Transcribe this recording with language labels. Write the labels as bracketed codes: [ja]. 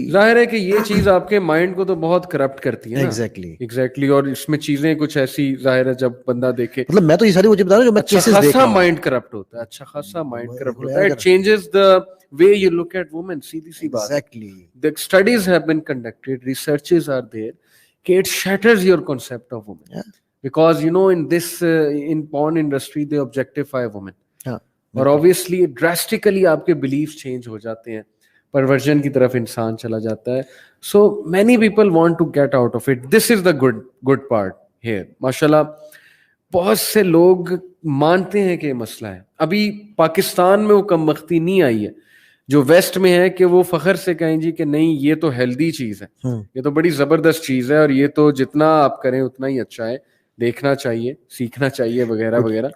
[ur] ظاہر ہے کہ یہ چیز آپ کے مائنڈ کو تو بہت کرپٹ کرتی ہے نا. ایگزیکٹلی. اور اس میں چیزیں کچھ ایسی ظاہر ہے جب بندہ دیکھے, مطلب میں تو یہ ساری وہ چیز بتا رہا ہوں جو میں کیسز دیکھ رہا ہوں. مائنڈ کرپٹ ہوتا ہے. اچھا خاصا مائنڈ کرپٹ ہوتا ہے. [en] It changes the way you look at women. [ur] سیدھی سی بات. [en] Exactly. The studies have been conducted, researches are there [ur] کہ [en] it shatters your concept of women. Yeah. Because you know in this in porn industry they objectify women. Yeah. [ur] اور [en] obviously drastically [ur] آپ کے beliefs change ہو جاتے ہیں, پرورژن کی طرف انسان چلا جاتا ہے. [en] So many people want to get out of it. This is the good part here. [ur] ماشاءاللہ بہت سے لوگ مانتے ہیں کہ یہ مسئلہ ہے. ابھی پاکستان میں وہ کم بختی نہیں آئی ہے جو ویسٹ میں ہے کہ وہ فخر سے کہیں جی کہ نہیں یہ تو ہیلدی چیز ہے, یہ تو بڑی زبردست چیز ہے, اور یہ تو جتنا آپ کریں اتنا ہی اچھا ہے, دیکھنا چاہیے, سیکھنا چاہیے وغیرہ وغیرہ.